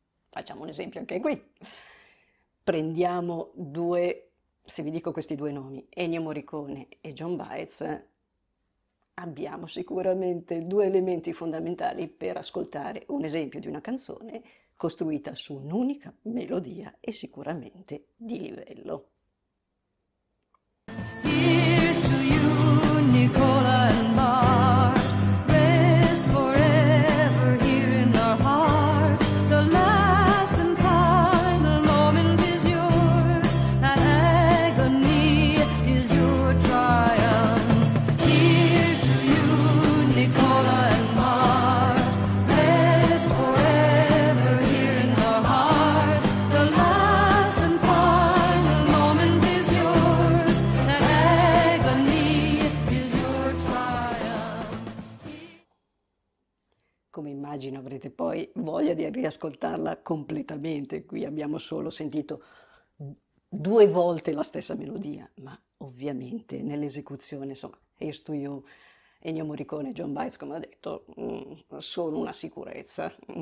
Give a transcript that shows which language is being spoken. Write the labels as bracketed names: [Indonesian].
[Italian] Facciamo un esempio anche qui. Prendiamo se vi dico questi 2 nomi, Ennio Morricone e John Baez, abbiamo sicuramente 2 elementi fondamentali per ascoltare un esempio di una canzone costruita su un'unica melodia e sicuramente di livello. [English] Here's to you, Nicola and Bart, rest forever here in our hearts. The last and final moment is yours, that agony is your triumph. Here's to you, Nicola and Bart, rest forever here in our hearts. The last and final moment is yours, that agony is your triumph. [Italian] Come immagino avrete poi voglia di riascoltarla completamente, qui abbiamo solo sentito 2 volte la stessa melodia, ma ovviamente nell'esecuzione, insomma, Here's to You, Ennio Morricone e John Baez, come ho detto, sono una sicurezza.